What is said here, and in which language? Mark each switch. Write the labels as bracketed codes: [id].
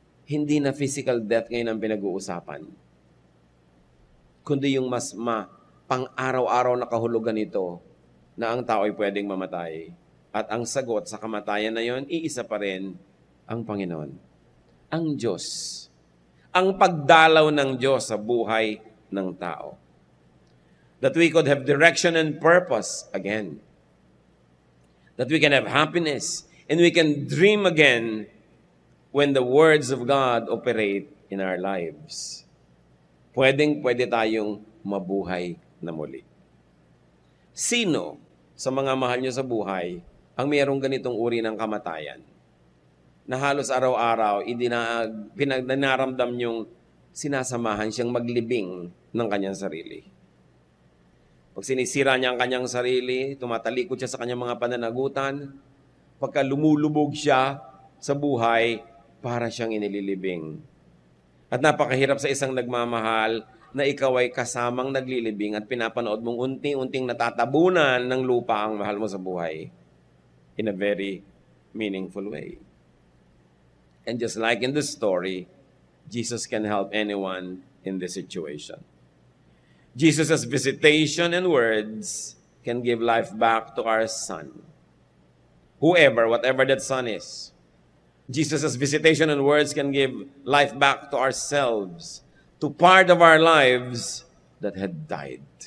[tl] Hindi na physical death ngayon ang pinag-uusapan, kundi yung mas pang-araw-araw na kahulugan nito na ang tao ay pwedeng mamatay. At ang sagot sa kamatayan na yon, iisa pa rin ang Panginoon, ang Diyos. Ang pagdalaw ng Diyos sa buhay ng tao. [en] That we could have direction and purpose again. That we can have happiness And we can dream again when the words of God operate in our lives. [tl] Pwede tayong mabuhay na muli. Sino sa mga mahal nyo sa buhay ang mayroong ganitong uri ng kamatayan na halos araw-araw pinagdanaramdam nyong sinasamahan siyang maglibing ng kanyang sarili? Pag sinisira niya ang kanyang sarili, tumatalikod siya sa kanyang mga pananagutan, pagka lumulubog siya sa buhay, para siyang inililibing. At napakahirap sa isang nagmamahal na ikaw ay kasamang naglilibing at pinapanood mong unti-unting natatabunan ng lupa ang mahal mo sa buhay [en] in a very meaningful way. And just like in the story, Jesus can help anyone in this situation. Jesus' visitation and words can give life back to our son. Whatever that son is. Jesus' visitation and words can give life back to ourselves, to part of our lives that had died.